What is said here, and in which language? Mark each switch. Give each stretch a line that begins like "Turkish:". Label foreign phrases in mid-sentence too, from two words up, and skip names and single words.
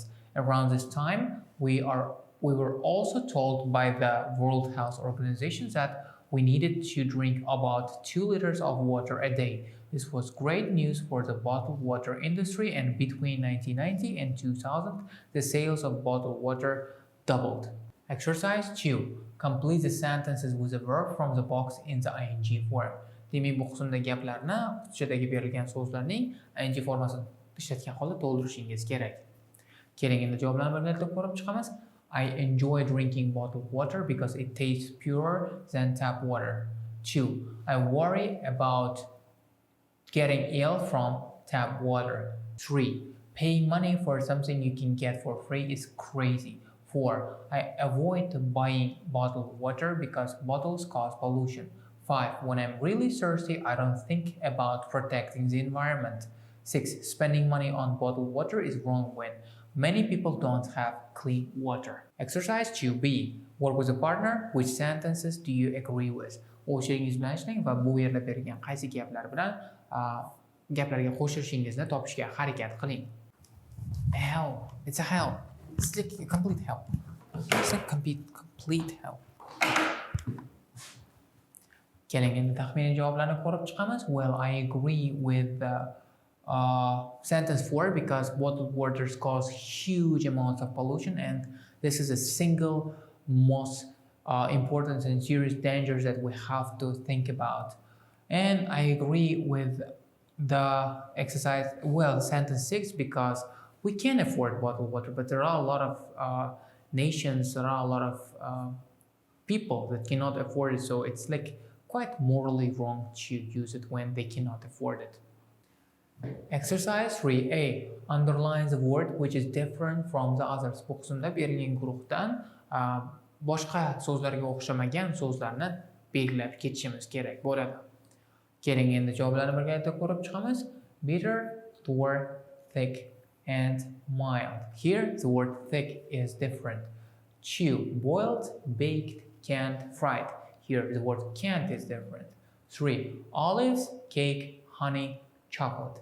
English: Around this time, we were also told by the World Health Organization that we needed to drink about 2 liters of water a day. This was great news for the bottled water industry, and between 1990 and 2000, the sales of bottled water doubled. Exercise 2. Complete the sentences with a verb from the box in the ing form.
Uzbek: Demak, bu qismda gaplarni qutchadagi berilgan so'zlarning ing formasini ishlatgan holda to'ldirishingiz kerak. Keling endi javoblarni birgalikda ko'rib chiqamiz.
English: I enjoy drinking bottled water because it tastes purer than tap water. 2. I worry about getting ill from tap water. 3. Paying money for something you can get for free is crazy. 4. I avoid buying bottled water because bottles cause pollution. 5. When I'm really thirsty, I don't think about protecting the environment. 6. Spending money on bottled water is wrong when many people don't have clean water. Exercise 2B. Work with a partner. Which sentences do you agree with?
Uzbek: O'shingiz bilan ishlang va bu yerda berilgan qaysi gaplar bilan gaplarga qo'shilishingizni topishga harakat qiling.
English: Hell. It's a hell. It's like a complete hell. It's like complete hell.
Uzbek: Keling endi taxminiy javoblarni ko'rib chiqamiz.
English: Well, I agree with sentence 4 because bottled waters cause huge amounts of pollution, and this is a single most important and serious dangers that we have to think about. And I agree with the exercise, well, sentence 6, because we can afford bottled water, but there are a lot of nations, there are a lot of people that cannot afford it, so it's like quite morally wrong to use it when they cannot afford it. Exercise 3A. Underlines a word which is different from the others.
Uzbek: Bu qismda berilgan guruhdan boshqa so'zlarga o'xshamagan so'zlarni belgilab ketishimiz kerak bo'ladi. Keling endi javoblarni birgalikda ko'rib chiqamiz.
English: Bitter, sour, thick and mild. Here the word thick is different. Chew, boiled, baked, canned, fried. Here the word canned is different. 3. Olives, cake, honey, chocolate.